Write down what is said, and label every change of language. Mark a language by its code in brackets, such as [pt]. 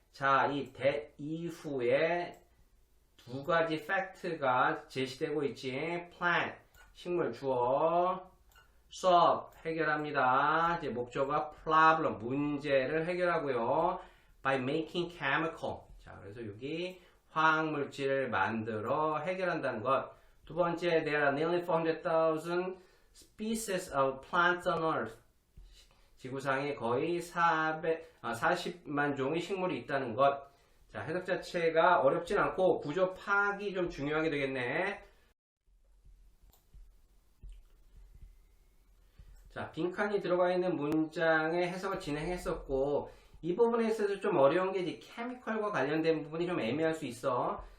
[ko] 자, 이 that 이후에 두 가지 팩트가 제시되고 있지. plant, 식물 주어, solve, 해결합니다. 이제 목적어가 problem, 문제를 해결하고요. [en] by making chemical. [ko] 자, 그래서 여기 화학물질을 만들어 해결한다는 것. [en] 두 번째, there are nearly 400,000 species of plants on earth. [ko] 지구상에 거의 40만 종의 식물이 있다는 것. 자, 해석 자체가 어렵진 않고 구조 파악이 좀 중요하게 되겠네. 자, 빈칸이 들어가 있는 문장의 해석을 진행했었고, 이 부분에 있어서 좀 어려운 게 이제 케미컬과 관련된 부분이 좀 애매할 수 있어.